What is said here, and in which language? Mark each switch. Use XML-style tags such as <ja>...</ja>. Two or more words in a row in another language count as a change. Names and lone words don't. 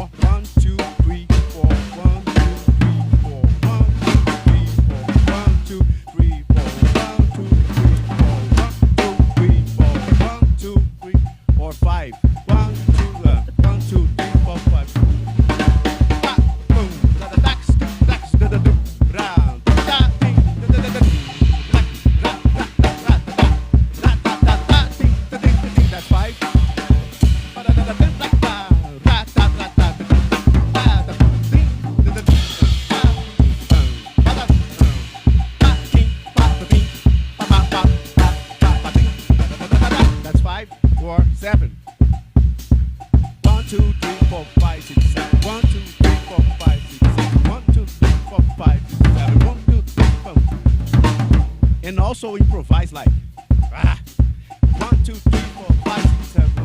<en>1, 2, 3, 4. 1, 2, 3, 4. 1, 2, 3, 4. 1, 2, 3, 4. 1, 2, 3, 4. 1, 2, 3, 4, 5. 1, 2, 3, 4, 5. Ah, boom. Da, da, dax, dax, da, da, do. Round. Da, ding, da, da, da, da, ding. Ra, ra, ra, ra, da, da. Ra, da, da, da, ding, da, ding, da, ding. That's 5. Ba, da, da, da, da, da, da. Ra, da, da, da, da, da, da, ding, da, da, ding. Ba, da, ba, ding, ba, da, ding. Ba, ba, ba, ba, ba, ba, ding. Da, da, da, da, da. That's 5, 4, 7. 1, 2, 3, 4, 5, 6, 7. 1, 2, 3, 4, 5, 6, 7. 1, 2, 3, 4, 5, 6, 7. 1, 2, 3, 4. And also improvise like 1, 2, 3, 4, 5, 6, 7.</en>